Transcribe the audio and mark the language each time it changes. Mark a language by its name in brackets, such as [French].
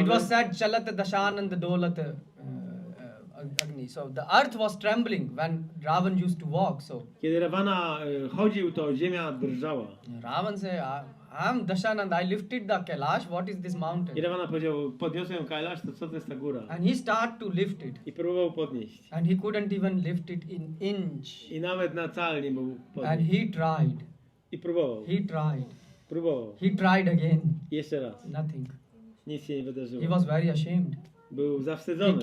[English] it was said, [Sanskrit] Chalat Dashanand Dolat Agni. [English] So the earth was trembling when Ravan used to walk. So [Polish] Kiedy Ravana chodził, to ziemia drżała. [English] Ravan said, I'm Dashanand, I lifted the Kailash. What is this mountain? [Polish] I Ravana powiedział, podniosłem Kailash, to co to jest ta góra? [English] And he started to lift it. [Polish] I próbował podnieść. [English] And he couldn't even lift it in inch. [Polish] I nawet na cal nie mógł [English] And [Polish] podnieść. [English] he tried. [Polish] I próbował. [English] He tried. [Polish] Próbował. [English] He tried again. [Polish] Jeszcze raz. [English] Nothing. [Polish] Nic się nie wydarzyło. [English] He was very ashamed. [Polish] Był [English] He [Polish] zawstydzony.